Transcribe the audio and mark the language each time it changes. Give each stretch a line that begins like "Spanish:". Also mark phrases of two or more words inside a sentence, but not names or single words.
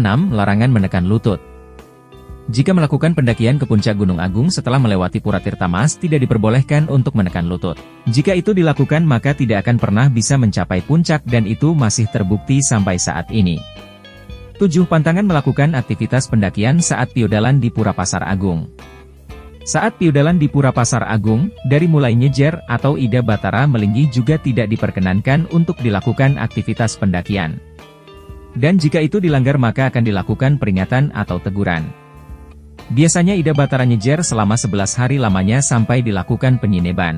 Indonesian: Larangan menekan lutut. Jika melakukan pendakian ke puncak Gunung Agung setelah melewati Pura Tirtamas tidak diperbolehkan untuk menekan lutut. Jika itu dilakukan maka tidak akan pernah bisa mencapai puncak dan itu masih terbukti sampai saat ini. 7. Pantangan melakukan aktivitas pendakian saat piodalan di Pura Pasar Agung. Saat piodalan di Pura Pasar Agung, dari mulai nyejer atau Ida Batara melinggi juga tidak diperkenankan untuk dilakukan aktivitas pendakian. Dan jika itu dilanggar maka akan dilakukan peringatan atau teguran. Biasanya Ida Batara nyejer selama 11 hari lamanya sampai dilakukan penyineban.